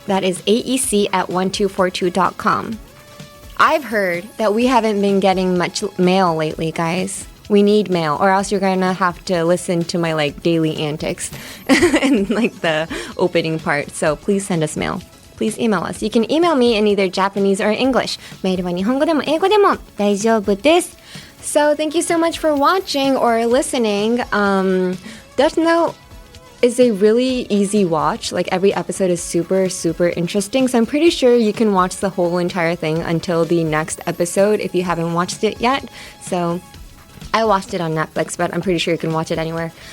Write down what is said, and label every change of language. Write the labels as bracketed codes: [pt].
[en] That is aec@1242.com. I've heard that we haven't been getting much mail lately, guys.We need mail, or else you're gonna have to listen to my daily antics and the opening part. So please send us mail. Please email us. You can email me in either Japanese or English. [ja] メールは日本語でも英語でも大丈夫です。 [en] So thank you so much for watching or listening. Death Note is a really easy watch. Every episode is super, super interesting. So I'm pretty sure you can watch the whole entire thing until the next episode if you haven't watched it yet. So...I watched it on Netflix, but I'm pretty sure you can watch it anywhere.